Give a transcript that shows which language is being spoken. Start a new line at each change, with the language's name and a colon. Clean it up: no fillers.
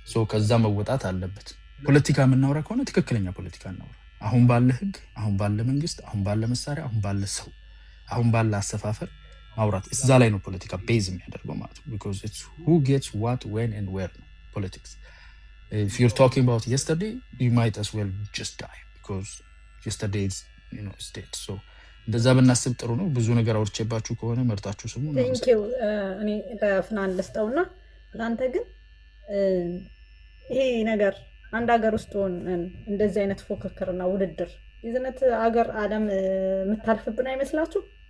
Amharic: ከዛ መወጣት አለበት። ፖለቲካ የምናወራ ከሆነ ትክክለኛ ፖለቲካ እናወራ። አሁን ባለ ህግ፣ አሁን ባለ መንግስት፣ አሁን ባለ መሳሪያ፣ አሁን ባለ ሰው፣ አሁን ባለ አሰፋፈር ማውራት እዛ ላይ ነው ፖለቲካ ቤዝ የሚያደርገው ማለት ነው።
English: because it's who gets what when and where
Amharic: ነው politics.
English: If you're talking about yesterday, you might as well just die because yesterday is dead.
Amharic: So እንደዛ ብናስብ ጥሩ ነው። ብዙ ነገር አውርቼባችሁ ከሆነ መርጣችሁ ስሙ።
English: Thank you።
Amharic: እኔ ለፍናን ልስጠውና ለአንተ ግን ይሄ ነገር አንድ ሀገር ውስጥ ሆነን እንደዚህ አይነት ፉክክርና ውድድር ይዘነት ሀገር ዓለም የምታልፍብን አይመስላችሁ?